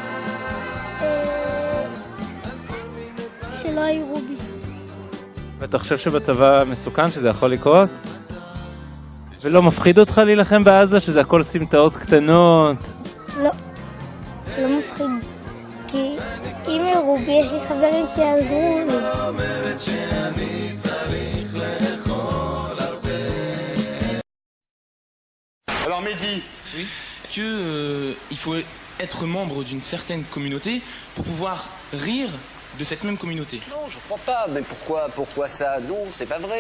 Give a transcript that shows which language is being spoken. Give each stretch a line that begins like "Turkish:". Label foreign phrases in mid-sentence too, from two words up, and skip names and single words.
Hebrew: שלא יראו בי. ואתה חושב שבצבא מסוכן שזה יכול לקרות? ולא מפחיד אותך להילחם בעזה שזה הכל סמטאות קטנות? לא, לא מפחיד. כי אם יראו בי יש לי חברים שיעזרו לי.
French: Alors Mehdi, oui, il faut être membre d'une certaine communauté pour pouvoir rire de cette même communauté. Non, je crois pas. Mais pourquoi ça? Non, c'est pas vrai.